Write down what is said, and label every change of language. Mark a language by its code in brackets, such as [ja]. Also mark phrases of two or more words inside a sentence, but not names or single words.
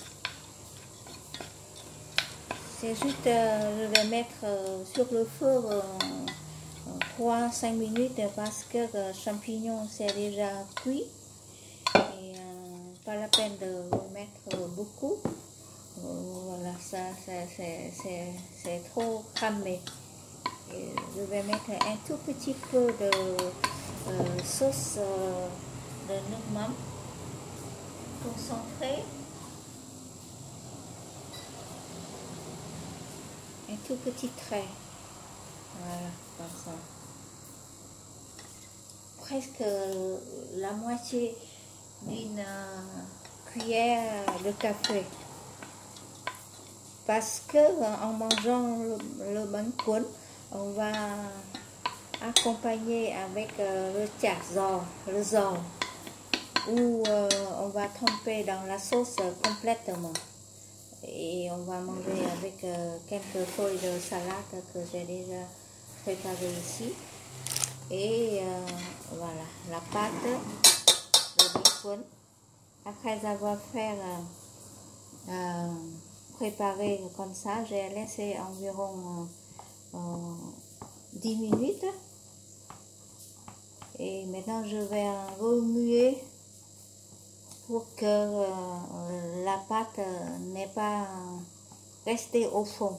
[fr] C'est juste, je vais mettre sur le feu 3-5 minutes parce que le champignon c'est déjà cuit et pas la peine de mettre beaucoup. Voilà, ça c'est trop cramé. Et je vais mettre un tout petit peu de sauce de [vi] nước mắm [fr] concentré, un tout petit trait. Voilà, comme ça. Presque la moitié d'une cuillère de café. Parce que en mangeant le [vi] bánh cuốn, [fr] on va accompagner avec le [vi] chả giò, [fr] le giò, où on va tremper dans la sauce complètement. Et on va manger avec quelques feuilles de salade que j'ai déjà préparées ici. Et voilà, la pâte de [vi] bánh cuốn. [fr] Après avoir fait préparé comme ça, j'ai laissé environ 10 minutes. Et maintenant je vais remuer pour que la pâte n'est pas restée au fond.